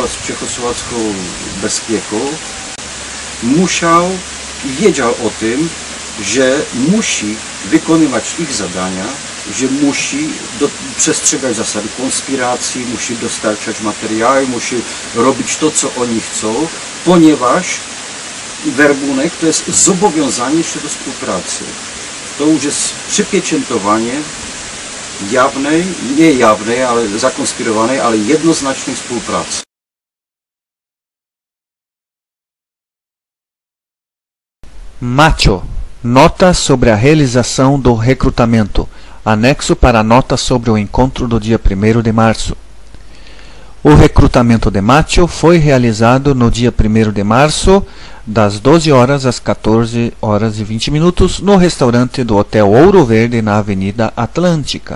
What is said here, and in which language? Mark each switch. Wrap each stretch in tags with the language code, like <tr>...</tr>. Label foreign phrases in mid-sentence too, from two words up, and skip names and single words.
<pl>z czechosłowacką bezpieką, musiał i wiedział o tym, że musi wykonywać ich zadania że musi przestrzegać zasady konspiracji, musi dostarczać materiały, musi robić to, co oni chcą, ponieważ werbunek to jest zobowiązanie się do współpracy. To już jest przypieczętowanie jawnej, nie jawnej, ale zakonspirowanej, ale jednoznacznej współpracy.</pl> <pt>Macho. Nota sobre a realização do recrutamento. Anexo para a nota sobre o encontro do dia 1º de março. O recrutamento de Macho foi realizado no dia 1º de março, das 12 horas às 14 horas e 20 minutos, no restaurante do Hotel Ouro Verde, na Avenida Atlântica.</pt>